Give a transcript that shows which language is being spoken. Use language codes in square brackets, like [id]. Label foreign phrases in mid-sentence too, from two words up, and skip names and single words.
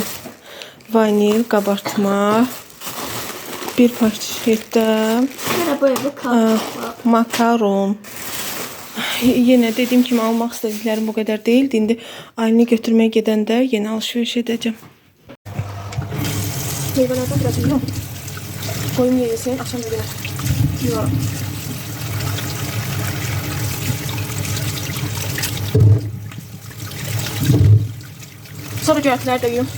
[az] Vanil, qabartma. Bir paketdə makaron. Yenə dediyim kimi almaq istədiklərim bu qədər deyildi. İndi Aylini götürməyə gedəndə yenə alışveriş edəcəm. Meyvələrdən [tr] biraz yiyorum. Koyun yeyesin, akşam da yiyorum. [az] Sonra göyərtilər də yiyorum.